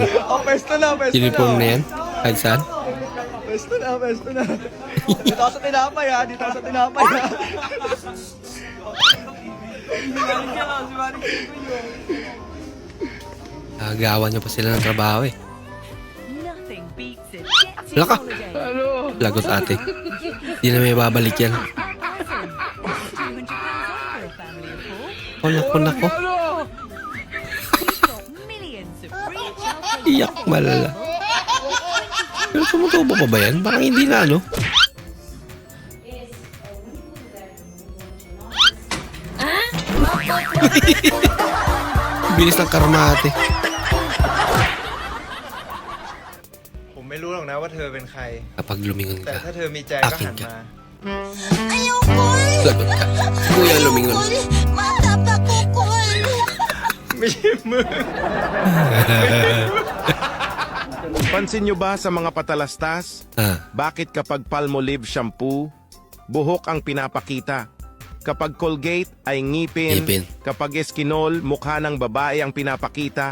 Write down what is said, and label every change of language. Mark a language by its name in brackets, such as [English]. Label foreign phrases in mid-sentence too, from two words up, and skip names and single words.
[Filipino] Pwesto na. Uniform na yan? Kahit saan? Pwesto na. Dito ako sa tinapay ha. Nagawa niyo pa sila ng trabaho eh. [English] Nothing beats a jet [Filipino] Wala ka. [English] holiday. [Filipino] Lagot ate. Hindi na may babalik yan. Nako. [English] Millions of free childhood [Filipino] Iyak malala. Pero tumutubo pa ba yan? Parang hindi na ano. Bilis ng karmate. [Thai] ผมไม่รู้หรอกนะว่าเธอเป็นใคร [Filipino] Kapag lumingon [Thai] แต่ [Filipino] ka, [Thai] ถ้าเธอมีใจก็ [Filipino] akin [Thai] หัน [Filipino] ka. [Thai] มา [Filipino] Lagot ka. Si Kuya lumingon. [Thai] ไม่ใช่มือ [Filipino] Pansin nyo ba sa mga patalastas? Bakit kapag Palmolive shampoo, buhok ang pinapakita? Kapag Colgate ay ngipin. Kapag Eskinol, mukha ng babae ang pinapakita.